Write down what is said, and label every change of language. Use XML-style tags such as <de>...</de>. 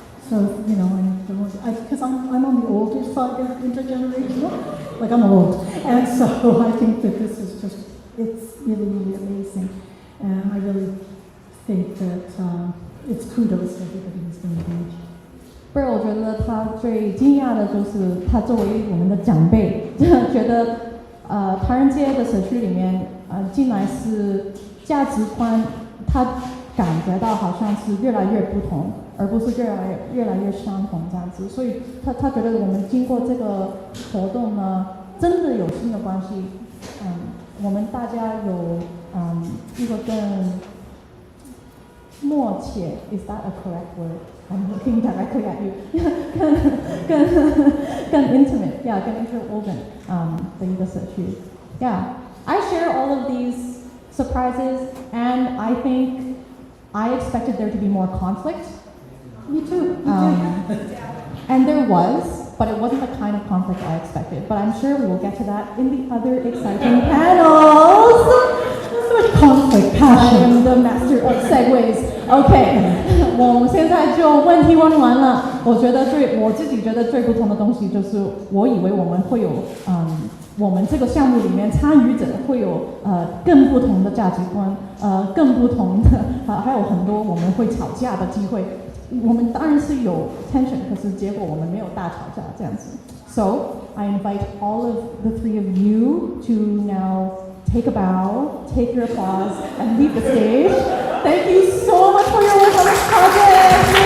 <en>So, you know, because I'm on the older side of intergenerational, like I'm old, and so I think that this is just, it's really, really amazing. And I really think that it's kudos to everybody who's been engaged.</en> <zh>不是，我觉得他最惊讶的就是他作为我们的长辈，觉得唐人街的社区里面进来是价值观，他感觉到好像是越来越不同，而不是越来越相同这样子。所以他觉得我们经过这个活动呢，真的有新的关系。我们大家有一个更默契 ，</zh> <en>is that a correct word? I'm looking directly at you.</en> <zh>更</zh> <en>intimate, yeah,</en> <zh>更 interwoven 的一个社区。</zh> <en>Yeah, I share all of these surprises, and I think I expected there to be more conflict. Me too. And there was, but it wasn't the kind of conflict I expected. But I'm sure we will get to that in the other exciting panels. So much conflict, I passion. am the master of segues.</en> <zh>OK， 我们现在就问题问完了。我自己觉得最不同的东西就是，我以为我们会有我们这个项目里面参与者会有更不同的价值观，更不同的还有很多我们会吵架的机会。我们当然是有 tension， 可是结果我们没有大吵架这样子。</zh> <en>So I invite all of the three of you to now take a bow, take your applause, and leave the stage. Thank you so much for your work on this project.</en>